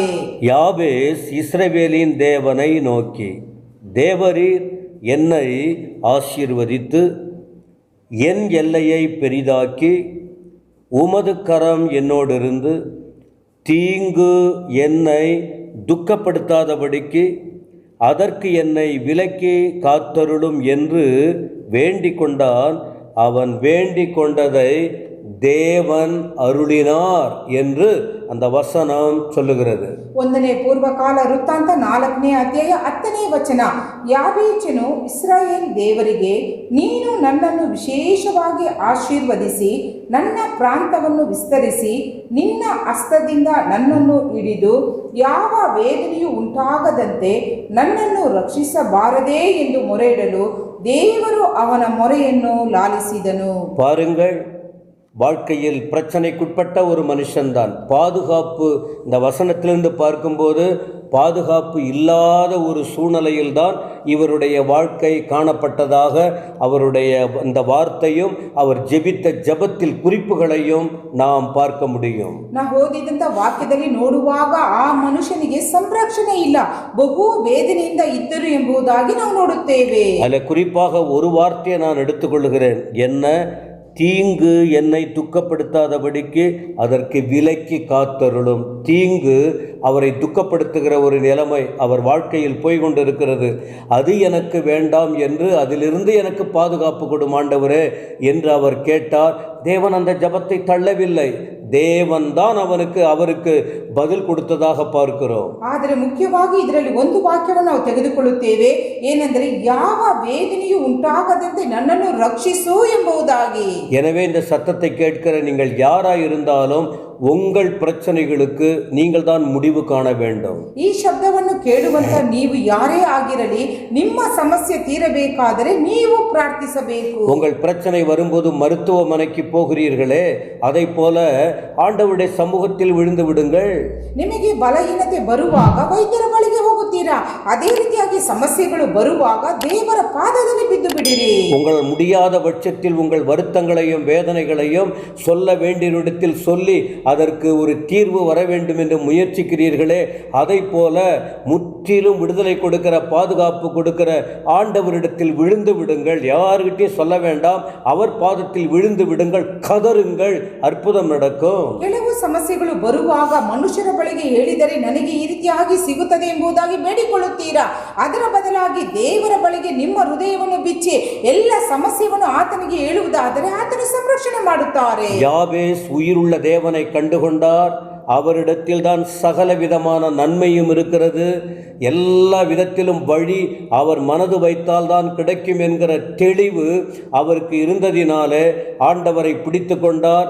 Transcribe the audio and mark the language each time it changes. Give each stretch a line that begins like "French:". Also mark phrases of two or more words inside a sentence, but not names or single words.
Tamil: யாபேஸ் இஸ்ரவேலின் தேவனை நோக்கி, தேவரீர் என்னை ஆசீர்வதித்து என் எல்லையை பெரிதாக்கி உமது கரம் என்னோடிருந்து தீங்கு என்னை துக்கப்படுத்தாதபடிக்கு அதற்கு என்னை விலக்கி காத்தருளும் என்று வேண்டிக் கொண்டான். அவன் வேண்டிக் கொண்டதை தேவன் அருளினார் என்று அந்த வசனம் சொல்லுகிறது.
Kannada: 1ನೇ ಪೂರ್ವಕಾಲ ವೃತ್ತಾಂತ 4ನೇ ಅಧ್ಯಾಯ 10ನೇ ವಚನ. ಯಾಬೇಚನು ಇಸ್ರಾಯೇಲ್ ದೇವರಿಗೆ, ನೀನು ನನ್ನನ್ನು ವಿಶೇಷವಾಗಿ ಆಶೀರ್ವದಿಸಿ ನನ್ನ ಪ್ರಾಂತವನ್ನು ವಿಸ್ತರಿಸಿ ನಿನ್ನ ಹಸ್ತದಿಂದ ನನ್ನನ್ನು ಹಿಡಿದು ಯಾವ ವೇದನೆಯೂ ಉಂಟಾಗದಂತೆ ನನ್ನನ್ನು ರಕ್ಷಿಸಬಾರದೇ ಎಂದು ಮೊರೆಯಿಡಲು ದೇವರು ಅವನ ಮೊರೆಯನ್ನು ಲಾಲಿಸಿದನು.
Tamil: பாருங்கள், வாழ்க்கையில் பிரச்சனைக்குட்பட்ட ஒரு மனுஷன்தான். பாதுகாப்பு, இந்த வசனத்திலிருந்து பார்க்கும்போது பாதுகாப்பு இல்லாத ஒரு சூழ்நிலையில்தான் இவருடைய வாழ்க்கை காணப்பட்டதாக அவருடைய இந்த வார்த்தையும் அவர் ஜெபித்த ஜெபத்தில் குறிப்புகளையும் நாம் பார்க்க முடியும்.
Kannada: ನಾವು ಓದಿದಂಥ ವಾಕ್ಯದಲ್ಲಿ ನೋಡುವಾಗ ಆ ಮನುಷ್ಯನಿಗೆ ಸಂರಕ್ಷಣೆ ಇಲ್ಲ, ಬಹು ವೇದನೆಯಿಂದ ಇದ್ದರು ಎಂಬುದಾಗಿ ನಾವು ನೋಡುತ್ತೇವೆ.
Tamil: அதில் குறிப்பாக ஒரு வார்த்தையை நான் எடுத்துக்கொள்கிறேன். என்ன? தீங்கு என்னை துக்கப்படுத்தாதபடிக்கு அதற்கு விலக்கி காத்தருளும். தீங்கு அவரை துக்கப்படுத்துகிற ஒரு நிலைமை அவர் வாழ்க்கையில் போய்கொண்டிருக்கிறது. அது எனக்கு வேண்டாம் என்று அதிலிருந்து எனக்கு பாதுகாப்பு கொடும் ஆண்டவரே என்று அவர் கேட்டார். தேவன் அந்த ஜெபத்தை தள்ளவில்லை. தேவன் தான் அவருக்கு பதில் கொடுத்ததாக பார்க்கிறோம்.
Kannada: ಆದರೆ ಮುಖ್ಯವಾಗಿ ಇದರಲ್ಲಿ ಒಂದು ವಾಕ್ಯವನ್ನು ನಾವು ತೆಗೆದುಕೊಳ್ಳುತ್ತೇವೆ. ಏನೆಂದರೆ, ಯಾವ ವೇದನೆಯೂ ಉಂಟಾಗದಂತೆ ನನ್ನನ್ನು ರಕ್ಷಿಸು ಎಂಬುದಾಗಿ.
Tamil: எனவே இந்த சத்தத்தை கேட்கிற நீங்கள் யாராய் இருந்தாலும் உங்கள் பிரச்சனைகளுக்கு நீங்கள் தான் முடிவு காண வேண்டும்.
Kannada: ಈ ಶಬ್ದವನ್ನು ಕೇಳುವಂತ ನೀವು ಯಾರೇ ಆಗಿರಲಿ, ನಿಮ್ಮ ಸಮಸ್ಯೆ ತೀರಬೇಕಾದರೆ ನೀವು ಪ್ರಾರ್ಥಿಸಬೇಕು.
Tamil: உங்கள் பிரச்சனை வரும்போது மருத்துவமனைக்கு போகிறீர்களே, அதை போல ஆண்டவருடைய சமூகத்தில் விழுந்து விடுங்கள்.
Kannada: ನಿಮಗೆ ಬಲಹೀನತೆ ಬರುವಾಗ ವೈದ್ಯರ ಬಳಿಗೆ ಹೋಗುತ್ತೀರಾ, ಅದೇ ರೀತಿಯಾಗಿ ಸಮಸ್ಯೆಗಳು ಬರುವಾಗ ದೇವರ ಪಾದದಲ್ಲಿ ಬಿದ್ದು ಬಿಡಿರಿ.
Tamil: உங்கள் முடியாத பட்சத்தில் உங்கள் வருத்தங்களையும் வேதனைகளையும் சொல்ல வேண்டிய இடத்தில் சொல்லி அதற்கு ஒரு தீர்வு வர வேண்டும் என்று முயற்சிக்கிறீர்களே, அதை போல முற்றிலும் விடுதலை கொடுக்கிற பாதுகாப்பு கொடுக்கிற ஆண்டவரிடத்தில் விழுந்து விடுங்கள். யாருக்கிட்டையும் சொல்ல வேண்டாம், அவர் பாதத்தில் விழுந்து விடுங்கள், கதறுங்கள், அற்புதம் நடக்கும்.
Kannada: ಕೆಲವು ಸಮಸ್ಯೆಗಳು ಬರುವಾಗ ಮನುಷ್ಯರ ಬಳಿಗೆ ಹೇಳಿದರೆ ನನಗೆ ಈ ರೀತಿಯಾಗಿ ಸಿಗುತ್ತದೆ ಎಂಬುದಾಗಿ ಬೇಡಿಕೊಳ್ಳುತ್ತೀರಾ. ಅದರ ಬದಲಾಗಿ ದೇವರ ಬಳಿಗೆ ನಿಮ್ಮ ಹೃದಯವನ್ನು ಬಿಚ್ಚಿ ಎಲ್ಲ ಸಮಸ್ಯೆಯನ್ನು ಆತನಿಗೆ ಹೇಳುವುದಾದರೆ ಆತನು ಸಂರಕ್ಷಣೆ ಮಾಡುತ್ತಾರೆ.
Tamil: யாபேஸ் உயிருள்ள தேவனை கண்டுகொண்டார். அவரிடத்தில் தான் சகல விதமான நன்மையும் இருக்கிறது. எல்லா விதத்திலும் வழி அவர் மனது வைத்தால் தான் கிடைக்கும் என்கிற தெளிவு அவருக்கு இருந்ததினாலே ஆண்டவரை பிடித்து கொண்டார்.